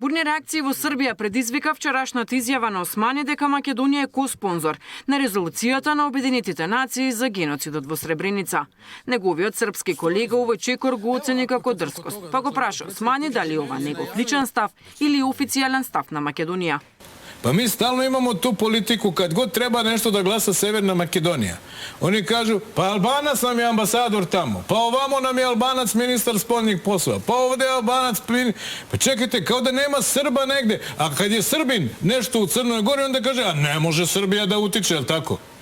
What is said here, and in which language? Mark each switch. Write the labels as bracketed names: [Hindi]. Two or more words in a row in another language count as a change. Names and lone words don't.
[Macedonian] Бурни реакции во Србија предизвика вчерашната изјава на Османи дека Македонија е коспонзор на резолуцијата на Обединетите нации за геноцидот во Сребреница. Неговиот српски колега овој чекор го оцени како дрскост, па го праша Османи дали ова негов личен став или официјален став на Македонија. [Serbian] Па ми стално имамо ту политику, kad god treba nešto da glasa Severna Makedonija. Oni kažu, pa Albanac nam je ambasador tamo, pa ovamo nam je Albanac ministar spoljnih poslova, pa ovde je Albanac... Pa čekajte, kao da nema Srba negde, a kad je Srbin nešto u Crnoj Gori, onda kaže, a ne može Srbija da utiče, jel tako?